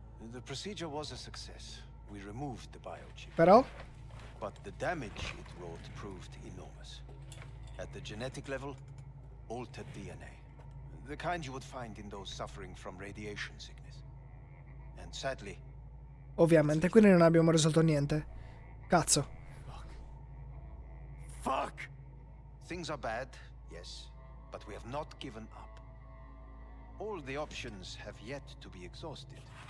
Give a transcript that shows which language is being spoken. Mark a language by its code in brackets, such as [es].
[en] The procedure was a success. We removed the biochip. [it] Però? [en] But the damage it wrought proved enormous. At the genetic level, altered DNA. The kind you would find in those suffering from radiation sickness. And sadly... [it] Ovviamente, quindi non abbiamo risolto niente. Cazzo. [en] Fuck! Things are bad, yes, but we have not given up. All the options have yet to be exhausted.